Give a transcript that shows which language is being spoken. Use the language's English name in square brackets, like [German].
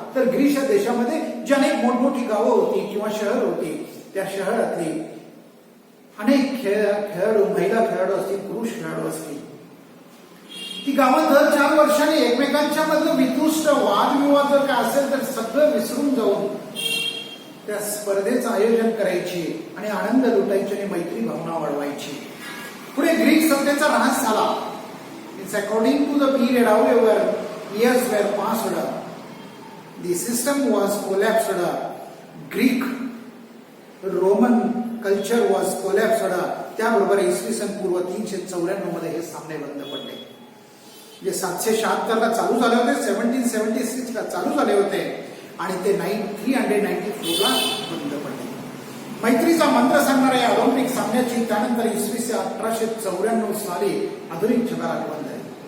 [Marathi] तर ग्रीस या देशामध्ये जी अनेक मोठमोठी गावं होती किंवा शहर होती, त्या शहरातली अनेक खेळाडू, महिला खेळाडू असतील, पुरुष खेळाडू असतील, ती गावं दर 4 वर्षांनी एकमेकांच्या मधलं वितुष्ट वादविवाद जर काय असेल तर सगळं विसरून जाऊन त्या स्पर्धेचं आयोजन करायची आणि आनंद लुटायची आणि मैत्री भावना वाढवायची. पुढे ग्रीक सत्तेचा ऱ्हास झाला. [English] It's according to the period however years were passed, the system was collapsed. Greek Roman culture was collapsed. [Marathi] त्याबरोबर इसवी सन पूर्व 394 मध्ये हे सामने बंद पडले. जे 776 ला चालू झाले होते, 1776 ला चालू झाले होते आणि ते 394 ला बंद पडले. मैत्रीचा मंत्र सांगणाऱ्या या ऑलिम्पिक सामन्याची त्यानंतर इसवी सन 1894 साली आधुनिक जगाला आठवण झाली.